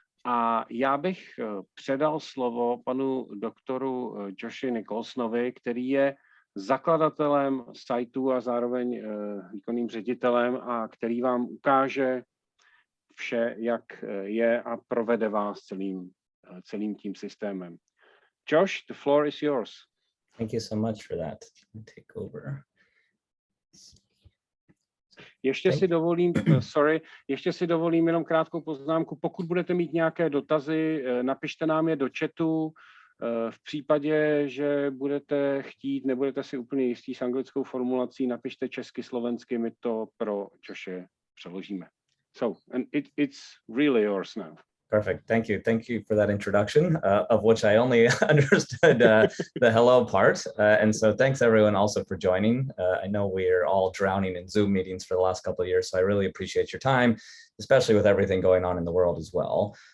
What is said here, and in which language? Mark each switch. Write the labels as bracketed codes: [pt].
[cs] A já bych předal slovo panu doktoru Joshi Nicholsonovi, který je zakladatelem sajtu a zároveň výkonným ředitelem a který vám ukáže vše, jak je a provede vás celým tím systémem. [en] Josh, the floor is yours. Thank you so much for that. Take over. [cs] Ještě si dovolím jenom krátkou poznámku. Pokud budete mít nějaké dotazy, napište nám je do chatu. V případě, že budete chtít, nebudete si úplně jistí s anglickou formulací, napište česky, slovensky, my to pro Joše přeložíme. [en] So, and it's really yours now. Perfect. Thank you. Thank you for that introduction, of which I only understood the hello part. And so thanks everyone also for joining. I know we're all drowning in Zoom meetings for the last couple of years, so I really appreciate your time, especially with everything going on in the world as well.